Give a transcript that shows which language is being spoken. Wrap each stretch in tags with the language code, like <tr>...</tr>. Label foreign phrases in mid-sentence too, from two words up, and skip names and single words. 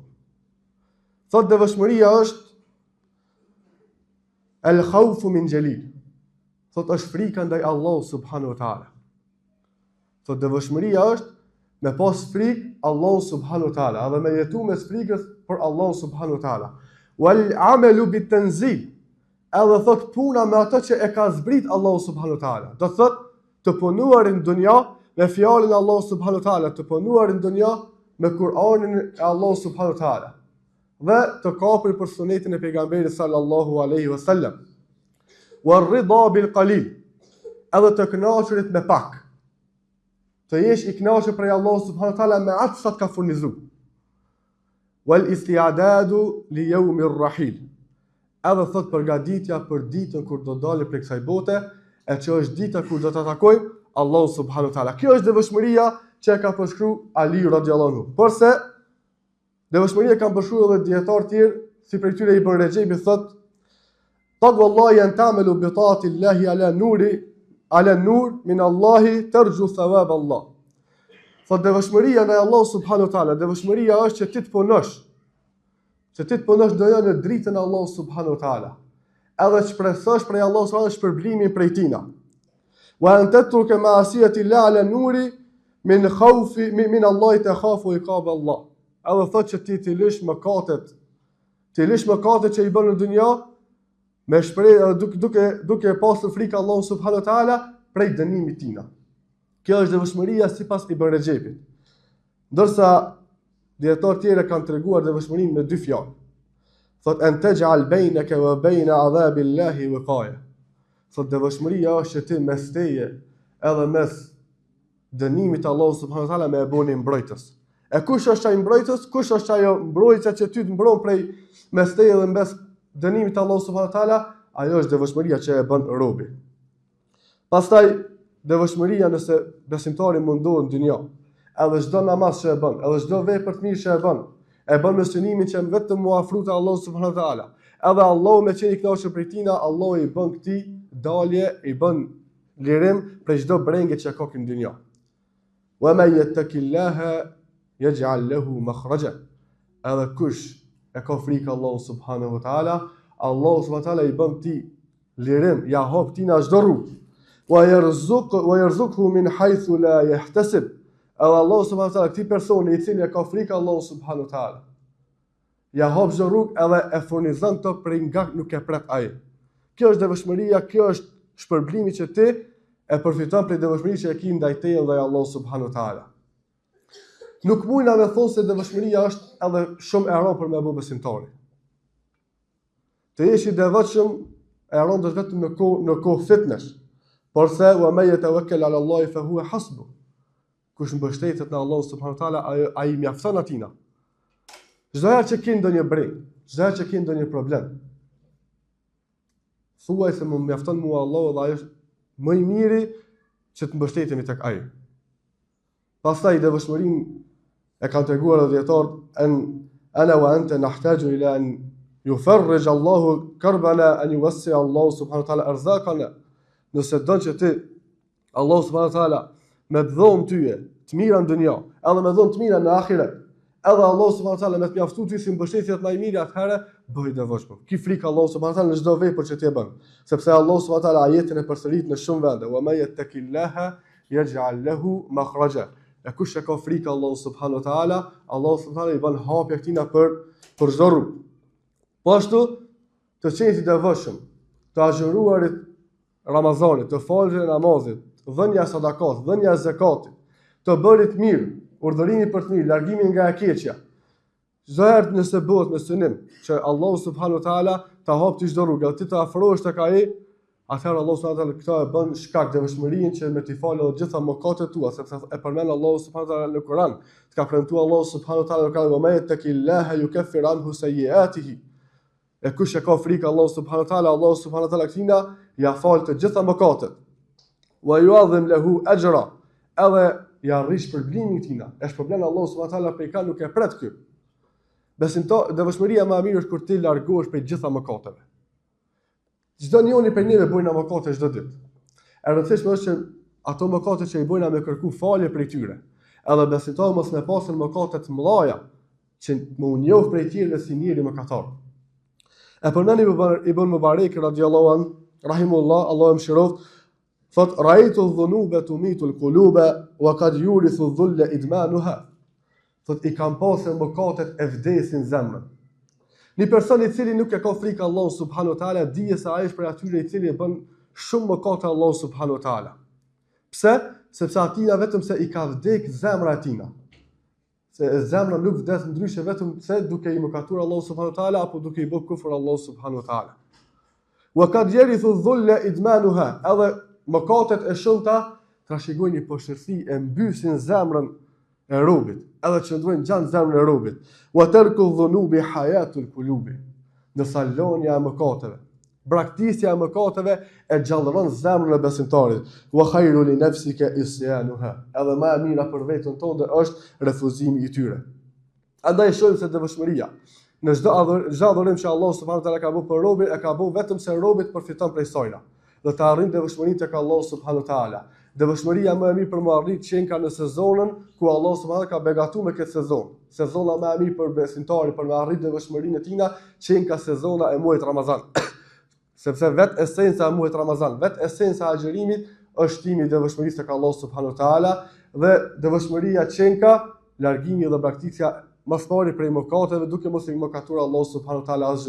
<sq>Thot devotshmëria është</sq> <ar>الخوف من الجليل.</ar> <sq>Thot është frika ndaj Allahu</sq> <ar>سبحانه وتعالى.</ar> <sq>Thot devotshmëria është me pas frikë Allahu</sq> <ar>سبحانه وتعالى,</ar> <sq>edhe me jetu me frikës për Allahu</sq> <ar>سبحانه وتعالى. والعمل بالتنزيل.</ar> <sq>Edhe thot puna me ato që e ka zbrit Allahu</sq> <ar>سبحانه وتعالى.</ar> <sq>Do thot të punuar në dunja me fjalën e Allahu</sq> <ar>سبحانه وتعالى,</ar> <sq>të punuar në dunja me Kur'anin e Allahu</sq> <ar>سبحانه وتعالى.</ar> <sq>Dhe të kapur për sunetin e pejgamberit</sq> <ar>صلى الله عليه وسلم. والرضا بالقليل.</ar> <sq>Edhe të kënaqurit me pak. Të jesh i kënaqur prej Allahu</sq> <ar>سبحانه وتعالى</ar> <sq>me atë sa të ka furnizuar.</sq> <ar>والاستعداد ليوم الرحيل.</ar> <sq>Edhe thot përgatitja për ditën kur do dalë prej kësaj bote, e që është dita kur do të takojmë Allahu</sq> <ar>سبحانه وتعالى.</ar> <sq>Kjo është devotshmëria që e ka përshkruar Ali</sq> <ar>رضي الله عنه.</ar> <sq>Porse devotshmëria kanë përshkruar edhe dietar të tjerë, si për tyre Ibn Rajab thot:</sq> <ar>"تقوى الله أن تعمل بطاعة الله على نور من الله ترجو ثواب الله."</ar> <sq>Thot devotshmëria ndaj Allahu</sq> <ar>سبحانه وتعالى,</ar> <sq>devotshmëria është që ti të punosh. Që ti të punosh doja në dritën e Allahu</sq> <ar>سبحانه وتعالى.</ar> <sq>Edhe shpresosh prej Allahu</sq> <ar>سبحانه وتعالى</ar> <sq>shpërblimin prej tina.</sq> <ar>وأن تترك معاصي الله على نور من خوف من الله تخاف عقاب الله.</ar> <sq>Edhe thot që ti të lësh mëkatet. Ti lësh mëkatet që i bën në dunja me shpreh duke pasur frikë Allahu</sq> <ar>سبحانه وتعالى</ar> <sq>prej dënimit tina. Kjo është devotshmëria sipas Ibn Rajabit. Ndërsa dietar tjerë kanë treguar devotshmërinë me dy fjalë.</sq> <ar>Thot أن تجعل بينك وبين عذاب الله وقاية.</ar> <sq>Thot devotshmëria është që ti mes teje edhe mes dënimit të Allahut</sq> <ar>سبحانه وتعالى</ar> <sq>me e bëni mbrojtës. E kush është ai mbrojtës? Kush është ajo mbrojtja që ty të mbron prej mes teje dhe mes dënimit të Allahut</sq> <ar>سبحانه وتعالى?</ar> <sq>Ajo është devotshmëria që e bën robi. Pastaj devotshmëria nëse besimtari mundohet në dynjë, edhe çdo namaz që e bën, edhe çdo vepër të mirë që e bën me synimin që vetëm mu afrohet te Allahu</sq> <ar>سبحانه وتعالى.</ar> <sq>Edhe Allahu me qenë i kënaqur prej tina, Allahu i bën këtij dalje, i bën lirim prej çdo brengje që ka në dynjë.</sq> <ar>ومن يتق الله يجعل له مخرجا.</ar> <sq>Edhe kush e ka frikë Allahu</sq> <ar>سبحانه وتعالى,</ar> <sq>Allahu</sq> <ar>سبحانه وتعالى</ar> <sq>i bën këtij lirim, ja hap tina çdo rrugë.</sq> <ar>ويرزقه من حيث لا يحتسب.</ar> <sq>Edhe Allahu</sq> <ar>سبحانه وتعالى</ar> <sq>këtij personi i cili e ka frikë Allahu</sq> <ar>سبحانه وتعالى,</ar> <sq>ja hap çdo rrugë edhe e furnizon to prej nga nuk e pret ai. Kjo është devotshmëria, kjo është shpërblimi që ti e përfiton prej devotshmërisë që e ke ndaj teje ndaj Allahu</sq> <ar>سبحانه وتعالى.</ar> <sq>Nuk mundna me thonë se devotshmëria është edhe shumë e rëndë për me bë besimtari. Të jesh i devotshëm e rëndë vetëm në kohë fitnesh.</sq> <ar>Porse ومن يتوكل على الله فهو حسبه.</ar> <sq>Kush mbështetet në Allah</sq> <ar>سبحانه وتعالى,</ar> <sq>ai mjafton atina. Çdo herë që ke ndonjë breng, çdo herë që ke ndonjë problem, thuaj se më mjafton mua Allahu dhe ai është më i miri që të mbështetemi tek ai. Pastaj devotshmërinë e kanë treguar dietarët</sq> <ar>أنا وأنت نحتاج إلى أن يفرج الله كربنا أن يوسع الله سبحانه وتعالى أرزاقنا.</ar> <sq>Nëse don që ti Allahu</sq> <ar>سبحانه وتعالى</ar> <sq>me të dhonë tyje të mira në dunja, edhe me dhonë të mira në ahiret, edhe Allahu</sq> <ar>سبحانه وتعالى</ar> <sq>me të mjaftu ty si mbështetjet më i mirë, atëherë bëj devotshëm. Ki frikë Allahu</sq> <ar>سبحانه وتعالى</ar> <sq>në çdo vepër që ti e bën, sepse Allahu</sq> <ar>سبحانه وتعالى</ar> <sq>ajetin e përsërit në shumë vende,</sq> <ar>ومن يتق الله يجعل له مخرجا.</ar> <sq>E kush e ka frikë Allahu</sq> <ar>سبحانه وتعالى,</ar> <sq>Allahu</sq> <ar>سبحانه وتعالى</ar> <sq>i bën hapje këtina për çdo rrugë. Po ashtu të qenë të devotshëm, të agjëruarit Ramazanit, të falëve namazit, dhënia sadakat, dhënia zakatit, të bërit mirë, urdhërimi për të mirë, largimi nga e keqja. Çdo herë nëse bëhet me synim që Allahu</sq> <ar>سبحانه وتعالى</ar> <sq>ta hapë çdo rrugë, ti të afrohesh tek ai, atëherë Allahu</sq> <ar>سبحانه وتعالى</ar> <sq>këtë e bën shkak devotshmërinë që me të falë të gjitha mëkatet tua, sepse e përmend Allahu subhanahu wa taala në Kur'an. Ka premtuar Allahu</sq> <ar>سبحانه وتعالى</ar> <sq>në</sq> <ar>"ويتق الله يكفر عنه سيئاته."</ar> <sq>E kush e ka frikë Allahu</sq> <ar>سبحانه وتعالى,</ar> <sq>Allahu</sq> <ar>سبحانه وتعالى</ar> <sq>këtina ja fal të gjitha mëkatet.</sq> <ar>ويعظم له أجرا.</ar> <sq>Edhe ja rrish shpërblimin tina. Është problem Allahu</sq> <ar>سبحانه وتعالى</ar> <sq>prej ka nuk e pret kë. Besimtar, devotshmëria më e mirë është kur ti largohesh prej gjitha mëkateve. Çdo njeri prej neve bojnë mëkate çdo ditë. E rëndësishme është që ato mëkate që i bojna me kërku falje prej tyre. Edhe besimtar mos me pasën mëkate të mëdha që më u njoh prej tyre si njëri mëkatar. E përmend Ibn Mubarak</sq> <ar>رضي الله عنه رحمه الله,</ar> <sq>Allahu mëshiroft, thot</sq> <ar>رأيت الذنوب تميت القلوب وقد يورث الذل إدمانها.</ar> <sq>Thot i kam pasur mëkatet e vdesin zemrën. Një person i cili nuk e ka frikë Allahut</sq> <ar>سبحانه وتعالى,</ar> <sq>dije se ai është për atyre i cili e bën shumë mëkate Allahu</sq> <ar>سبحانه وتعالى.</ar> <sq>Pse? Sepse atina vetëm se i ka vdek zemra e tina. Se zemra nuk vdes ndryshe vetëm se duke i mëkatuar Allahu</sq> <ar>سبحانه وتعالى</ar> <sq>apo duke i bërë kufër Allahu</sq> <ar>سبحانه وتعالى. وقد يورث الذل إدمانها,</ar> <sq>edhe mëkatet e shumta trashëgojnë një poshtërsi e mbysin zemrën e robit, edhe qëndrojnë gjatë zemrën e robit.</sq> <ar>وترك الذنوب حياة القلوب.</ar> <sq>Ndërsa lënia e mëkateve, braktisja e mëkateve e gjallëron zemrën e besimtarit.</sq> <ar>وخير لنفسك عصيانها.</ar> <sq>Edhe më e mira për veten tonë është refuzimi i tyre. Andaj shohim se devotshmëria në çdo adhurim që Allah</sq> <ar>سبحانه وتعالى</ar> <sq>ka bërë për robin, e ka bërë vetëm se robi të përfiton prej saj. Dhe të arrijë devotshmërinë tek Allah</sq> <ar>سبحانه وتعالى.</ar> <sq>Devotshmëria më e mirë për më arrit qenka në sezonën ku Allah</sq> <ar>سبحانه وتعالى</ar> <sq>ka begatuar me këtë sezon. Sezona më e mirë për besimtarin për më arrit devotshmërinë e tina, qenka sezona e muajit Ramazan. Sepse vetë esenca e muajit Ramazan, vetë esenca e agjërimit është shtimi i devotshmërisë tek Allah</sq> <ar>سبحانه وتعالى</ar> <sq>dhe devotshmëria qenka, largimi dhe braktisja mastari prej mëkateve duke mos i mëkatuar Allah</sq> <ar>سبحانه وتعالى</ar> <sq>asgjë.</sq>